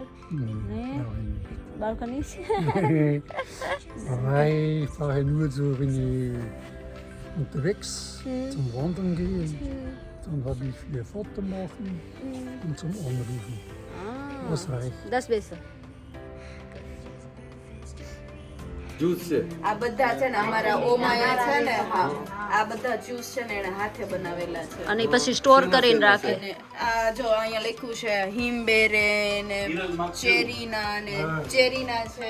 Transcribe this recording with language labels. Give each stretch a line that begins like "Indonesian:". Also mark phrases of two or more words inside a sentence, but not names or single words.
German: Nee. nein. Balkan nicht? Aber ich fahre nur so, wenn ich unterwegs zum Wandern gehe. Dann habe ich für Foto machen und zum Anrufen. Das reicht. Das ist besser.
Gujarati: જ્યુસ છે. આ બધા છે ને અમારા ઓમાયા છે ને હા આ બધા જ્યુસ છે ને એને હાથે બનાવેલા છે. અને ઈ પછી સ્ટોર કરીને રાખે. અને આ જો અહીંયા લખ્યું છે હિમબેરે ને ચેરીના ને ચેરીના છે.